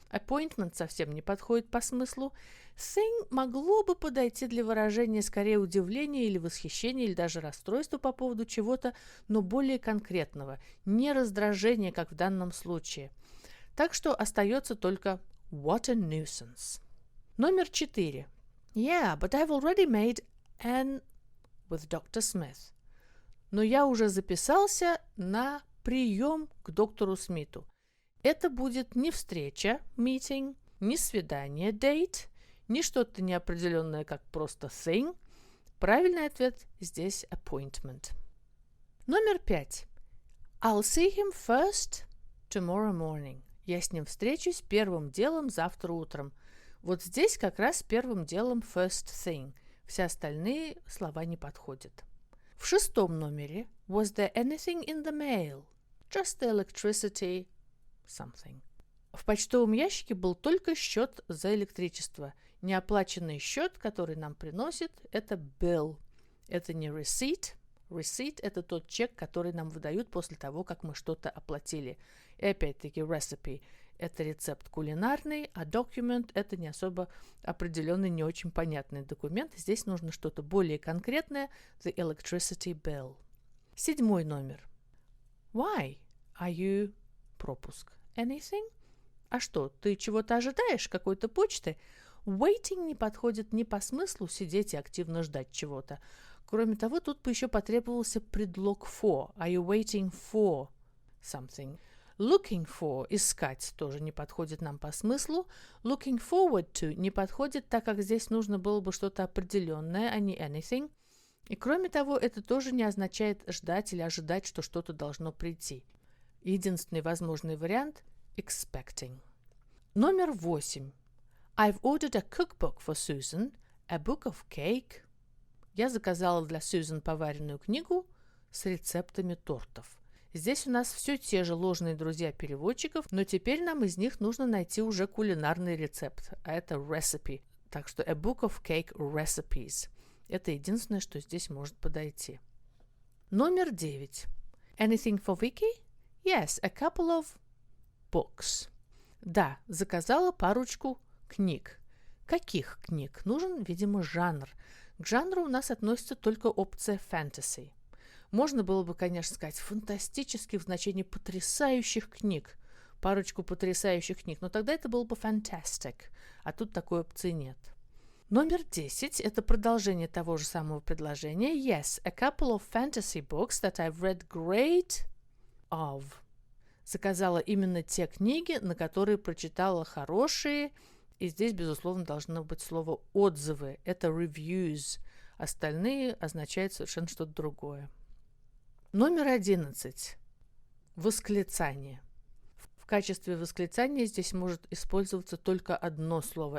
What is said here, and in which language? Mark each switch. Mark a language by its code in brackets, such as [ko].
[ru] Appointment совсем не подходит по смыслу. Thing могло бы подойти для выражения скорее удивления или восхищения, или даже расстройства по поводу чего-то, но более конкретного, не раздражения, как в данном случае. Так что остается только [en] what a nuisance. [ru] Номер 4. [en] Yeah, but I've already made an with Dr. Smith. [ru] Но я уже записался на прием к доктору Смиту. Это будет не встреча, meeting, не свидание, date, не что-то неопределенное, как просто thing. Правильный ответ здесь appointment. Номер 5. [en] I'll see him first tomorrow morning. [ru] Я с ним встречусь первым делом завтра утром. Вот здесь как раз первым делом [en] first thing. [ru] Все остальные слова не подходят. В 6 номере [en] was there anything in the mail? Just the electricity something. [ru] В почтовом ящике был только счет за электричество. Неоплаченный счет, который нам приносит, это bill. Это не receipt. Receipt – это тот чек, который нам выдают после того, как мы что-то оплатили. И опять-таки recipe – это рецепт кулинарный, а document – это не особо определенный, не очень понятный документ. Здесь нужно что-то более конкретное – [en] the electricity bill. [ru] 7 номер. [en] Why are you пропуск? Anything? [ru] А что, ты чего-то ожидаешь, какой-то почты? Waiting не подходит ни по смыслу сидеть и активно ждать чего-то. Кроме того, тут бы еще потребовался предлог for. [en] Are you waiting for something? Looking for [ru] – искать тоже не подходит нам по смыслу. [en] Looking forward to [ru] не подходит, так как здесь нужно было бы что-то определенное, а не anything. И кроме того, это тоже не означает ждать или ожидать, что что-то должно прийти. Единственный возможный вариант – expecting. Номер 8. [en] I've ordered a cookbook for Susan, a book of cake. [ru] Я заказала для Сьюзен поваренную книгу с рецептами тортов. Здесь у нас все те же ложные друзья переводчиков, но теперь нам из них нужно найти уже кулинарный рецепт, а это recipe. Так что [en] a book of cake recipes. [ru] Это единственное, что здесь может подойти. Номер 9. [en] Anything for Vicky? Yes, a couple of books. [ru] Да, заказала парочку книг. Каких книг? Нужен, видимо, жанр. К жанру у нас относится только опция fantasy. Можно было бы, конечно, сказать фантастических в значении потрясающих книг. Парочку потрясающих книг. Но тогда это было бы fantastic. А тут такой опции нет. Номер 10 – это продолжение того же самого предложения. [en] Yes, a couple of fantasy books that I've read great of. [ru] Заказала именно те книги, на которые прочитала хорошие. И здесь, безусловно, должно быть слово «отзывы». Это reviews. Остальные означают совершенно что-то другое. Номер 11. Восклицание. В качестве восклицания здесь может использоваться только одно слово.